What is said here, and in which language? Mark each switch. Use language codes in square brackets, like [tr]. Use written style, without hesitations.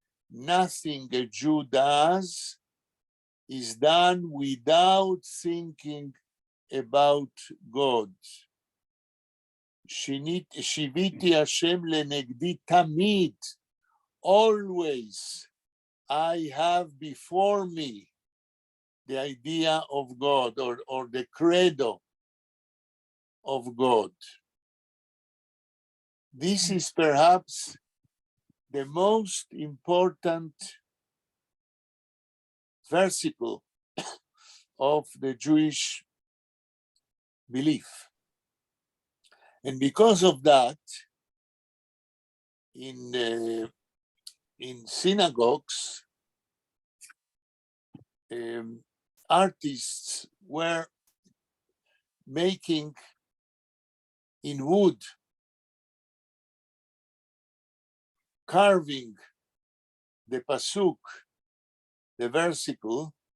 [en] Nothing a Jew does is done without thinking about God. [he] שיוויתי השם לנגדי תמיד, [en] always I have before me the idea of God or the credo of God. This is perhaps the most important versicle of the Jewish belief. And because of that, in synagogues, artists were making in wood, carving the pasuk, the versicle,